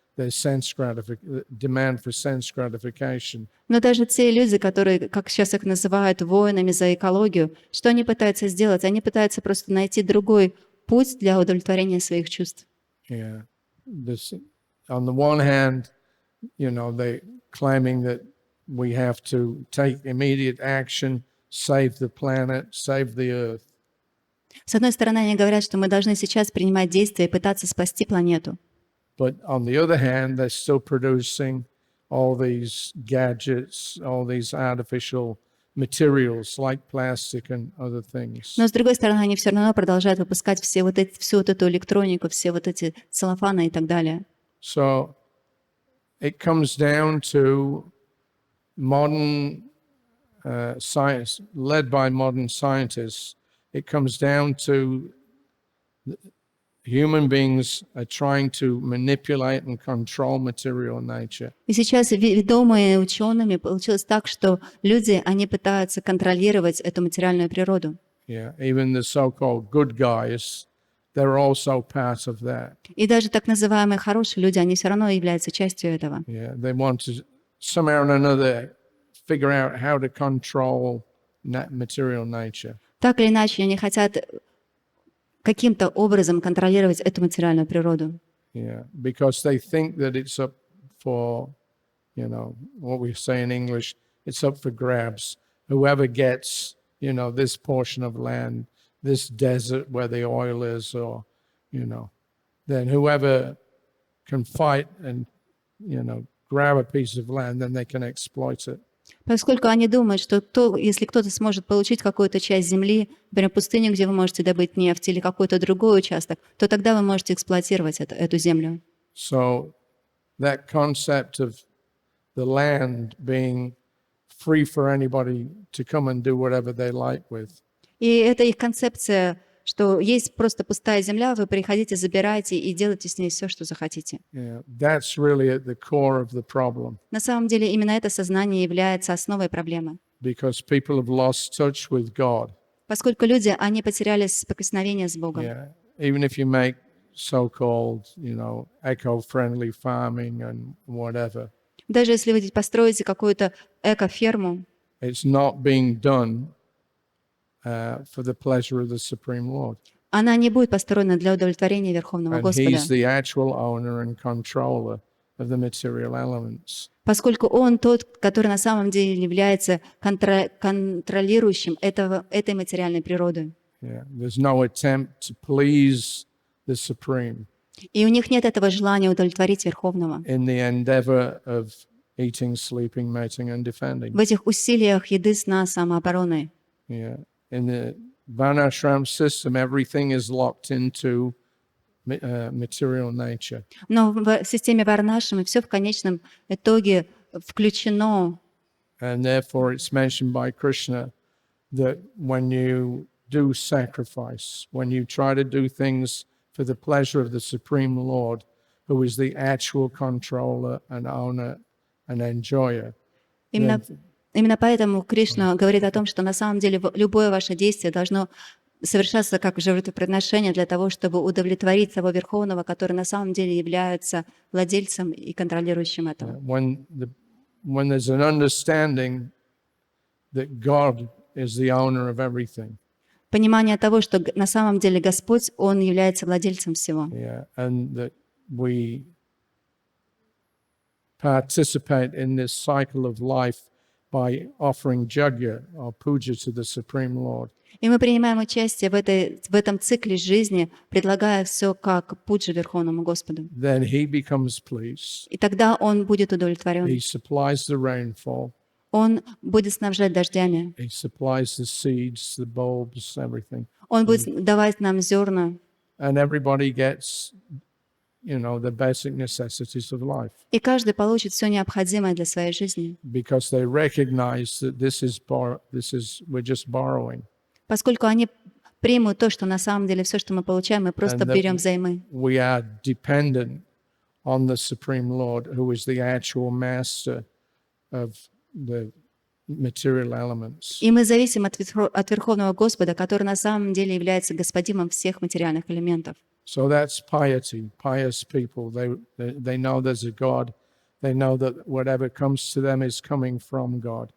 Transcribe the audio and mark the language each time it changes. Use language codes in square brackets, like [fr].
[en] their demand for sense gratification. [ru] Но даже те люди, которые, как сейчас их называют, воинами за экологию, что они пытаются сделать? Они пытаются просто найти другой путь для удовлетворения своих чувств. [en] Yeah. On the one hand, they claiming that we have to take immediate action, save the planet, save the earth. [ru] С одной стороны, они говорят, что мы должны сейчас принимать действия и пытаться спасти планету. [en] But on the other hand, they're still producing all these gadgets, all these artificial materials like plastic and other things. [ru] Но с другой стороны, они все равно продолжают выпускать всю вот эту электронику, все вот эти целлофаны и так далее. [en] So it comes down to modern science, led by modern scientists. It comes down to human beings are trying to manipulate and control material nature. [ru] И сейчас, ведомые учеными, получилось так, что люди, они пытаются контролировать эту материальную природу. [en] Yeah, even the so-called good guys, they're also part of that. [ru] И даже так называемые хорошие люди, они все равно являются частью этого. [en] Yeah, they want to somehow or another figure out how to control material nature. [ru] Так или иначе, они хотят каким-то образом контролировать эту материальную природу. [en] Yeah, because they think that it's up for, what we say in English, it's up for grabs. Whoever gets, this portion of land, this desert where the oil is, or, then whoever can fight and, grab a piece of land, then they can exploit it. [ru] Поскольку они думают, что если кто-то сможет получить какую-то часть земли, например, пустыню, где вы можете добыть нефть, или какой-то другой участок, то тогда вы можете эксплуатировать эту землю. [en] So that concept of the land being free for anybody to come and do whatever they like with. [ru] И это их концепция, что есть просто пустая земля, вы приходите, забирайте и делайте с ней все, что захотите. [en] Yeah, that's really at the core of the problem. [ru] На самом деле именно это сознание является основой проблемы. [en] Because people have lost touch with God. [ru] Поскольку люди, они потеряли соприкосновение с Богом. [en] Yeah, even if you make so-called, eco-friendly farming and whatever. [ru] Даже если вы построите какую-то эко-ферму, [en] it's not being done for the pleasure of the Supreme Lord. [ru] она не будет построена для удовлетворения Верховного [en] And [ru] Господа. [en] He's the actual owner and controller of the material elements. [ru] Поскольку Он тот, который на самом деле является контролирующим этой материальной природы. [en] Yeah, there's no attempt to please the Supreme. [ru] И у них нет этого желания удовлетворить Верховного. [en] In the endeavor of eating, sleeping, mating, and defending. [ru] В этих усилиях еды, сна, самообороны. [en] Yeah. In the Varnashram system, everything is locked into material nature. [ru] Но в системе Варнашрама все в конечном итоге включено. [en] And therefore it's mentioned by Krishna that when you do sacrifice, when you try to do things for the pleasure of the Supreme Lord, who is the actual controller and owner and enjoyer. [ru] Именно поэтому Кришна говорит о том, что на самом деле любое ваше действие должно совершаться как жертвоприношение для того, чтобы удовлетворить того Верховного, который на самом деле является владельцем и контролирующим этого. [en] When there's an understanding that God is the owner of everything. [ru] Понимание того, что на самом деле Господь, Он является владельцем всего. [en] Yeah, and that we participate in this cycle of life by offering jagya or puja to the Supreme Lord. [ru] И мы принимаем участие в этом цикле жизни, предлагая все как пуджа Верховному Господу. [en] Then He becomes pleased. [ru] И тогда Он будет удовлетворен. [en] He supplies the rainfall. [ru] Он будет снабжать дождями. [en] He supplies the seeds, the bulbs, everything. [ru] Он будет давать нам зерна. [en] And everybody gets, the basic necessities of life. [ru] И каждый получит все необходимое для своей жизни. [en] Because they recognize that we're just borrowing. [ru] Поскольку они примут то, что на самом деле все, что мы получаем, мы просто берем взаймы. [en] We are dependent on the Supreme Lord, who is the actual master of the material elements. [ru] И мы зависим от Верховного Господа, который на самом деле является господином всех материальных элементов. [en] So that's piety, pious people. They know there's a God. They know that whatever comes to them is coming from God.